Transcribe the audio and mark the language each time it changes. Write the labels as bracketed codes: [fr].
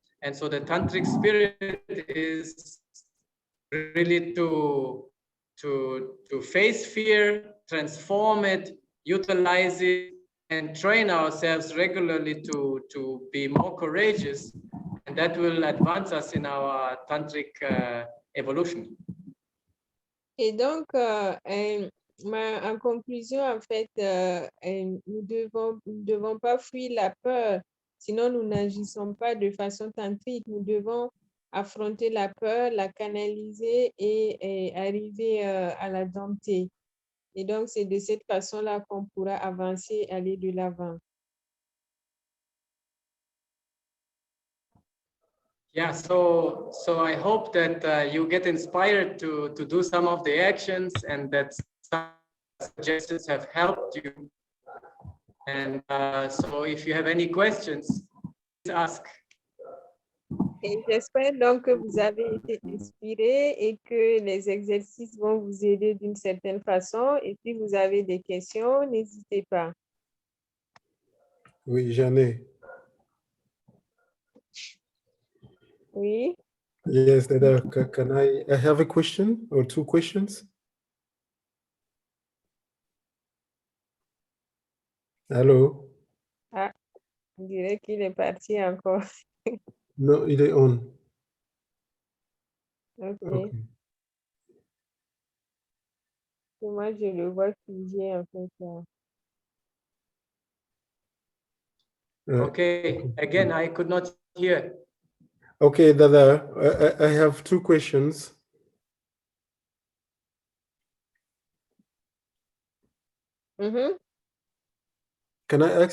[en] And so the tantric spirit is really to face fear, transform it, utilize it and train ourselves regularly to be more courageous, and that will advance us in our tantric evolution. [fr] Et donc, en conclusion, en fait, nous devons pas fuir la peur, sinon nous n'agissons pas de façon tantrique. Nous devons affronter la peur, la canaliser et arriver à la dompter. Et donc, c'est de cette façon-là qu'on pourra avancer, aller de l'avant. [en] Yeah, so I hope that you get inspired to do some of the actions, and that some suggestions have helped you. And so if you have any questions, please ask. [fr] Et j'espère donc que vous avez été inspirés et que les exercices vont vous aider d'une certaine façon. Et si vous avez des questions, n'hésitez pas. Oui, j'en ai. Oui. [en] Yes, Dada, can I have a question or two questions? [fr] Allô? Ah, on dirait qu'il est parti encore. Non, il est on. [en] OK. Okay. [fr] Et moi, je le vois figé en fait. [en] Okay, again, I could not hear. Okay, Dada, I have two questions. Mhm. Can I ask